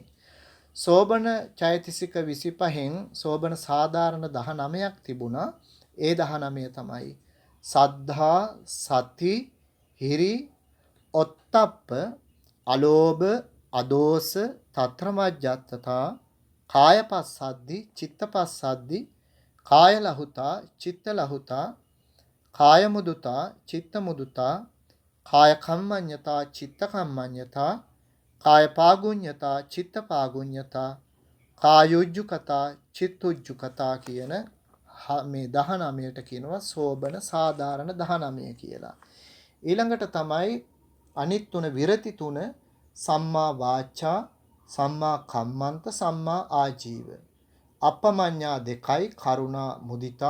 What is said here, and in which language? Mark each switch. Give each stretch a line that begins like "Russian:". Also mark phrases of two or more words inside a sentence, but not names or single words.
Sinhala: සෝබන චෛතසික 25න් සෝබන සාධාරණ 19ක් තිබුණා. ඒ 19 තමයි
Pali: සද්ධා, සති, හිරි, ඔත්තප්ප, අලෝභ, අදෝස, තත්‍රමජ්ජත්තතා, කායපස්සද්ධි, චිත්තපස්සද්ධි, කාය ලහුතා, චිත්ත ලහුතා, කාය මුදුතා, චිත්ත මුදුතා, කාය කම්මඤ්ඤතා, චිත්ත කම්මඤ්ඤතා, කාය පාගුඤ්ඤතා, චිත්ත පාගුඤ්ඤතා, කායුජ්ජුකතා, චිත්තුජ්ජුකතා
Sinhala: කියන මේ 19ට කියනවා සෝබන සාධාරණ 19 කියලා. ඊළඟට තමයි අනිත් තුන විරති තුන
Pali: සම්මා වාචා, සම්මා කම්මන්ත, සම්මා ආජීව.
Sinhala: අපමඤ්ඤා 2යි, කරුණා, මුදිතා.